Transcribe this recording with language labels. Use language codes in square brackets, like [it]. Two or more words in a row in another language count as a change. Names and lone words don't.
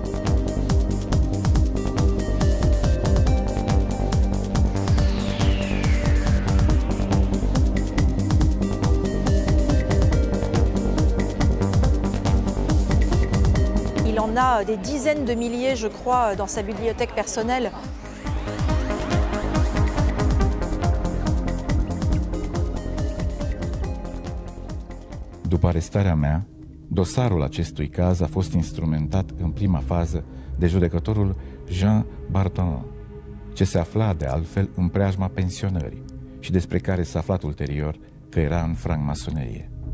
[fr] Il en a des dizaines de milliers, je crois, dans sa bibliothèque personnelle. [ro] După arestarea mea, dosarul acestui caz a fost instrumentat în prima fază de judecătorul Jean Barton, ce se afla de altfel în preajma pensionării și despre care s-a aflat ulterior că era în francmasonerie.